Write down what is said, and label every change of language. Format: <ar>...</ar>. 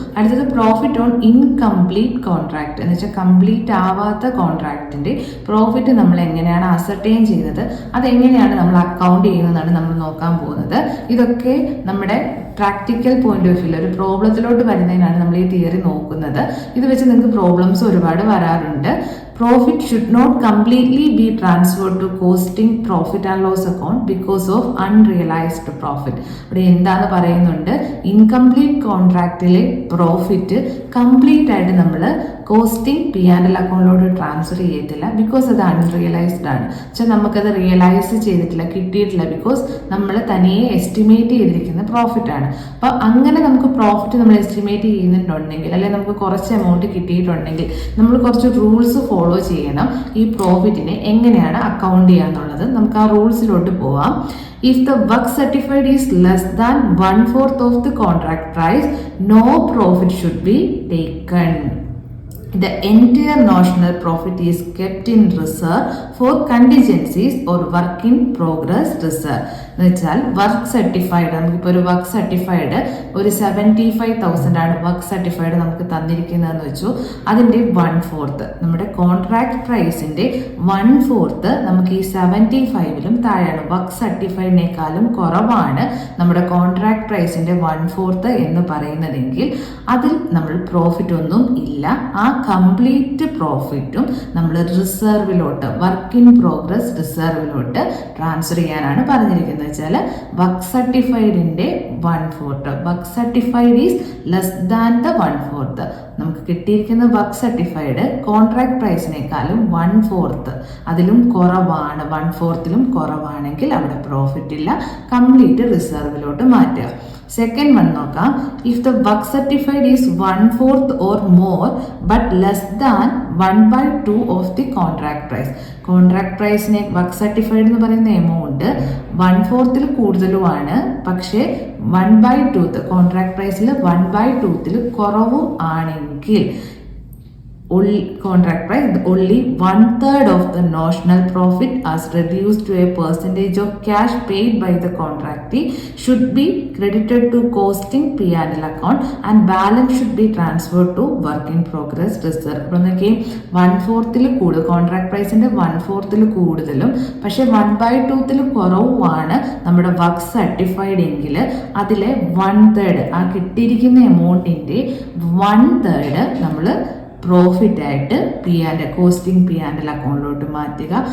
<ml>അടുത്തത് profit on incomplete contract എന്ന് വെച്ചാൽ കംപ്ലീറ്റ് ആവാത്ത കോൺട്രാക്റ്റിൻ്റെ പ്രോഫിറ്റ് നമ്മൾ എങ്ങനെയാണ് അസർട്ടൈൻ ചെയ്യുന്നത്, അതെങ്ങനെയാണ് നമ്മൾ അക്കൗണ്ട് ചെയ്യുന്നതെന്നാണ് നമ്മൾ നോക്കാൻ പോകുന്നത്. ഇതൊക്കെ നമ്മുടെ പ്രാക്ടിക്കൽ പോയിന്റ് ഓഫ് വ്യൂ ഒരു പ്രോബ്ലത്തിലോട്ട് വരുന്നതിനാണ് നമ്മൾ ഈ തിയറി നോക്കുന്നത്. ഇത് വെച്ച് നിങ്ങൾക്ക് പ്രോബ്ലംസ് ഒരുപാട് വരാറുണ്ട്.</ml> <en>Profit should not completely be transferred to costing profit and loss account because of unrealized profit.</en> <ml>ഇവിടെ എന്താന്ന് പറയുന്നുണ്ട്, ഇൻകംപ്ലീറ്റ് കോൺട്രാക്റ്റിലെ പ്രോഫിറ്റ് കംപ്ലീറ്റ് ആയിട്ട് നമ്മൾ കോസ്റ്റിംഗ് P&L അക്കൗണ്ടിലോട്ട് ട്രാൻസ്ഫർ ചെയ്യത്തില്ല. ബിക്കോസ് അത് അൺറിയലൈസ്ഡ് ആണ്. പക്ഷെ നമുക്കത് റിയലൈസ് ചെയ്തിട്ടില്ല, കിട്ടിയിട്ടില്ല. ബിക്കോസ് നമ്മൾ തനിയെ എസ്റ്റിമേറ്റ് ചെയ്തിരിക്കുന്ന പ്രോഫിറ്റ് ആണ്. അപ്പോൾ അങ്ങനെ നമുക്ക് പ്രോഫിറ്റ് നമ്മൾ എസ്റ്റിമേറ്റ് ചെയ്യുന്നുണ്ടെങ്കിൽ, അല്ലെങ്കിൽ നമുക്ക് കുറച്ച് എമൗണ്ട് കിട്ടിയിട്ടുണ്ടെങ്കിൽ നമ്മൾ കുറച്ച് റൂൾസ് ഫോളോ ചെയ്യണം. ഈ പ്രോഫിറ്റിനെ എങ്ങനെയാണ് അക്കൗണ്ട് ചെയ്യാന്നുള്ളത് നമുക്ക് ആ റൂൾസിലോട്ട് പോവാം.</ml> <en>If the work certified is less than 1/4 of the contract price, no profit should be taken. The entire notional profit is kept in reserve for contingencies or work in progress reserve.</en> <ml>എന്ന് വെച്ചാൽ work certified, നമുക്കിപ്പോൾ ഒരു work certified ഒരു 75,000 ആണ് work certified നമുക്ക് തന്നിരിക്കുന്നതെന്ന് വെച്ചു. അതിൻ്റെ 1/4 നമ്മുടെ കോൺട്രാക്ട് പ്രൈസിൻ്റെ 1/4 നമുക്ക് ഈ 75-ലും താഴെയാണ്. വർക്ക് സർട്ടിഫൈഡിനേക്കാളും കുറവാണ് നമ്മുടെ കോൺട്രാക്ട് പ്രൈസിൻ്റെ 1/4 എന്ന് പറയുന്നതെങ്കിൽ അതിൽ നമ്മൾ പ്രോഫിറ്റ് ഒന്നും ഇല്ല. ആ കംപ്ലീറ്റ് പ്രോഫിറ്റും നമ്മൾ റിസർവിലോട്ട്, വർക്ക് ഇൻ പ്രോഗ്രസ് റിസർവിലോട്ട് ട്രാൻസ്ഫർ ചെയ്യാനാണ് പറഞ്ഞിരിക്കുന്നത്. വെച്ചാൽ work സർട്ടിഫൈഡിൻ്റെ 1/4,</ml> <en>Work certified is less than the 1/4.</en> <ml>നമുക്ക് കിട്ടിയിരിക്കുന്ന വർക്ക് സർട്ടിഫൈഡ് കോൺട്രാക്ട് പ്രൈസിനേക്കാളും 1/4 അതിലും കുറവാണ്, 1/4ലും കുറവാണെങ്കിൽ അവിടെ പ്രോഫിറ്റ് ഇല്ല, കംപ്ലീറ്റ് റിസർവിലോട്ട് മാറ്റുക. സെക്കൻഡ് വൺ നോക്കാം.</ml> <en>If the work certified is 1/4 or more but less than 1/2 of the contract price.</en> <ml>Contract പ്രൈസിനെ work certified എന്ന് പറയുന്ന എമൗണ്ട് 1/4 കൂടുതലുമാണ്, പക്ഷേ 1/2 കോൺട്രാക്ട് പ്രൈസിൽ 1/2 കുറവും ആണെങ്കിൽ</ml> <en>contract price, only 1/3 of the notional profit as reduced to a percentage of cash paid by the contractee should be credited to costing P&L account and balance should be transferred to work in progress reserve.</en> <ml>അപ്പോൾ നോക്കി 1/4 കൂടുതൽ, contract പ്രൈസിൻ്റെ 1/4 കൂടുതലും പക്ഷേ 1/2 കുറവുമാണ് നമ്മുടെ work certified എങ്കിൽ അതിലെ 1/3 ആ കിട്ടിയിരിക്കുന്ന എമൗണ്ടിൻ്റെ 1/3 നമ്മൾ പ്രോഫിറ്റ് ആയിട്ട് കോസ്റ്റിംഗ് P&L അക്കൗണ്ടിലോട്ട് മാറ്റുക.</ml>